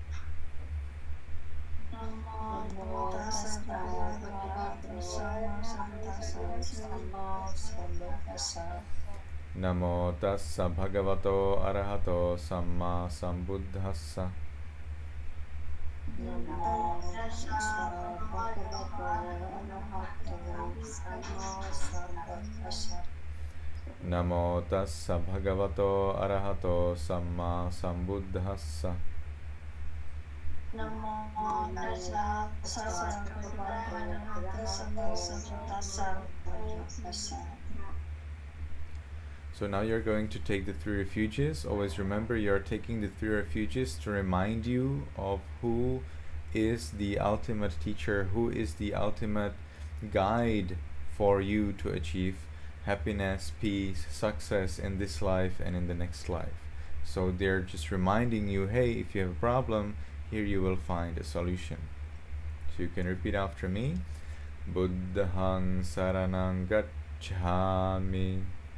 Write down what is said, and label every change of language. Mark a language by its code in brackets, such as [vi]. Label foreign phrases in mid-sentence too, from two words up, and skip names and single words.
[pi] Namo tassa bhagavato arahato samma sambuddhassa. Namo tassa bhagavato arahato samma sambuddhassa. [en] So now you're going to take the 3 refuges. Always remember you're taking the 3 refuges to remind you of who is the ultimate teacher, who is the ultimate guide for you to achieve happiness, peace, success in this life and in the next life. So they're just reminding you, hey, if you have a problem, here you will find a solution. So you can repeat after me. [pi] Buddhaṃ saranang gacchāmi.